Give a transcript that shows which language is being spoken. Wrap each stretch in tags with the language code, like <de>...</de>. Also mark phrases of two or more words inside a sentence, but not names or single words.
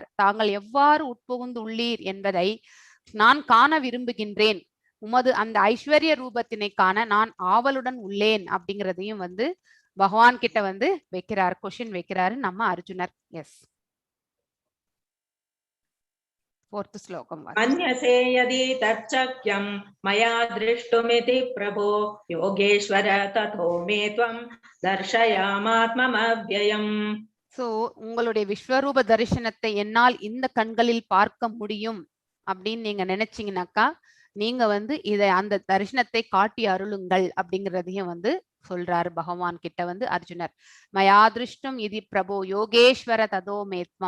<ta>தாங்கள் எவ்வாறு உட்புகுந்து உள்ளீர் என்பதை நான் காண விரும்புகின்றேன். உமது அந்த ஐஸ்வர்ய ரூபத்தினை காண நான் ஆவலுடன் உள்ளேன் அப்படிங்கிறதையும் வந்து பகவான் கிட்ட வந்து வைக்கிறார், கொஸ்டின் வைக்கிறாரு நம்ம அர்ஜுனர். எஸ், 4th ஸ்லோகம்.</ta> <sa>अन्यसे यदि तच्चक्यं मया दृष्टुमिति प्रभो योगेश्वर तथो मे त्वं दर्शयामात्ममव्ययम्.</sa> <ta>சோ உங்களுடைய விஸ்வரூப தரிசனத்தை என்னால் இந்த கண்களில் பார்க்க முடியும் அப்படின்னு நீங்க நினைச்சீங்கன்னாக்கா நீங்க வந்து இதை அந்த தரிசனத்தை காட்டி அருளுங்கள் அப்படிங்கிறதையும் வந்து சொல்றாரு பகவான் கிட்ட வந்து அர்ஜுனர்.</ta> <sa>मयादृष्टुम् इति प्रभु योगेश्वर ततो मेत्मम्.</sa>